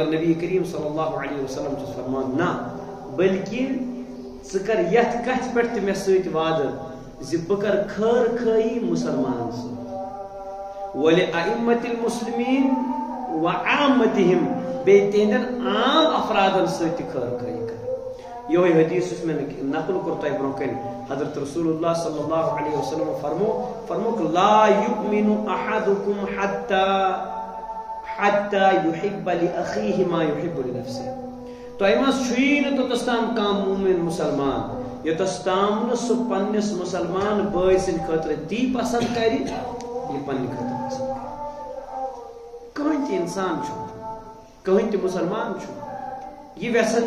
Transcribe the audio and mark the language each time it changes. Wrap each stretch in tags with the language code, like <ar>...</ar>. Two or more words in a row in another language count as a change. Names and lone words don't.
<ks>نبی کریم</ks> <ar>صلی اللہ علیہ وسلم</ar> <ks>چھُس فرمان نہ بلکہ ژٕ کر یتھ کتھِ پٮ۪ٹھ تہِ مےٚ سۭتۍ وعدٕ زِ بہٕ کرٕ خٲر خٲہی مُسلمانن سۭتۍ</ks> <ar>وَلِأَئِمَّةِ الْمُسْلِمِیٖن وَعَامَّتِهِمْ</ar> <ks>بیٚیہِ تِہنٛدٮ۪ن عام افرادن سۭتۍ تہِ خٲر خٲہی کرٕنۍ یہوے حدیث یُس مےٚ نقل کوٚر تۄہہِ برونٛہہ کَنہِ حضرت رسول اللہ</ks> <ar>صلی اللہ علیہ وسلم</ar> <ks>فرموک</ks> <ar>لا یؤمن احدکم حتی یحب لأخیہ ما یحب لنفسہ</ar> <ks>تۄہہِ منٛز چھُیی نہٕ توٚتس تام کانٛہہ مومن مسلمان یوٚتس تام نہٕ سُہ پننِس مسلمان بٲے سٕنٛدِ خٲطرٕ تی پسنٛد کرِ یہِ پننہِ خٲطرٕ پسنٛد کرِ کٕہٕنۍ تہِ انسان چھُنہٕ کٕہٕنۍ تہِ مسلمان چھُنہٕ یہِ یژھان</ks>